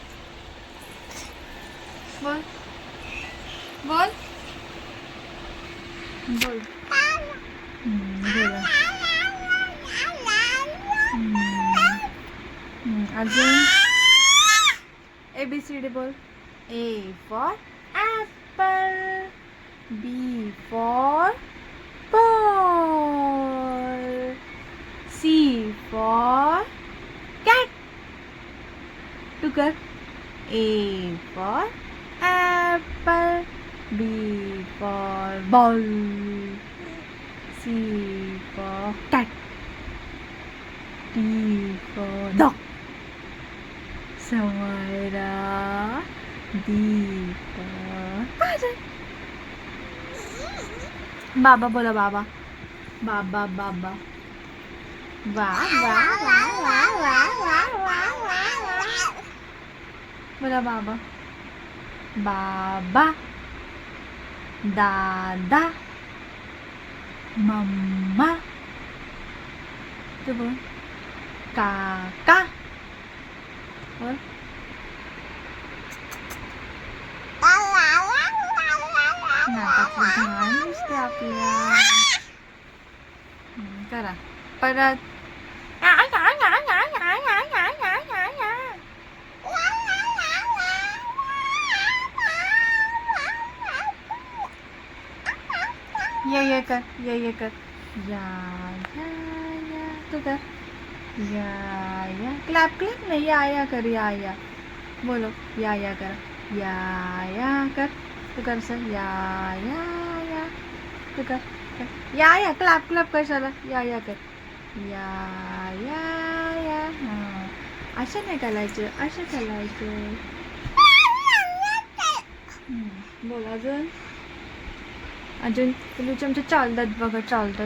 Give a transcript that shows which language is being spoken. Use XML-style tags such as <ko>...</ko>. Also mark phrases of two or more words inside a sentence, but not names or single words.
<mr>बोल बोल बोल. बोला. अजून ABCD बोल.</mr> <en>A for apple, B for ball, C for cat.</en> <mr>तू कर.</mr> <en>A for apple, B for ball, C for cat, D for dog.</en> <mr>Samara, Deepa. बाबा बोला, बाबा. बाबा बाबा. बोला बाबा. बाबा. दादा. मम्मा. तू बोल. काका. बोल. नाकातली घाण दिसते आपल्याला. करा परत. ये कर. या तू कर. या क्लॅप नाही, या कर. या बोलो. या कर. या कर. तू कर सर. या तू कर. या क्लॅप कशाला? या कर. या हां, असं नाही करायचं, असं करायचं. बोल. अजून तुझे आमचे चालतात बघा, चालतात.</mr>